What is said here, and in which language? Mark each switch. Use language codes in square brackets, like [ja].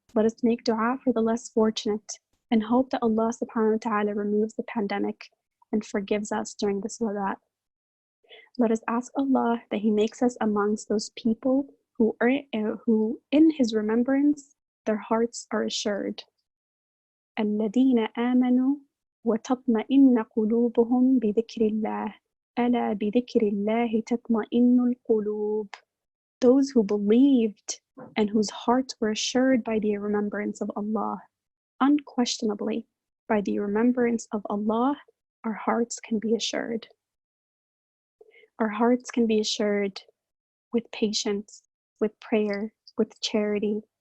[en] Let us make dua for the less fortunate and hope that Allah subhanahu wa ta'ala removes the pandemic and forgives us during this wabah. Let us ask Allah that He makes us amongst those people who in His remembrance, their hearts are assured. [ar] الذين آمنوا وتطمئن قلوبهم بذكر الله ألا بذكر الله تطمئن القلوب. [en] Those who believed and whose hearts were assured by the remembrance of Allah. Unquestionably, by the remembrance of Allah, our hearts can be assured. Our hearts can be assured with patience, with prayer, with charity.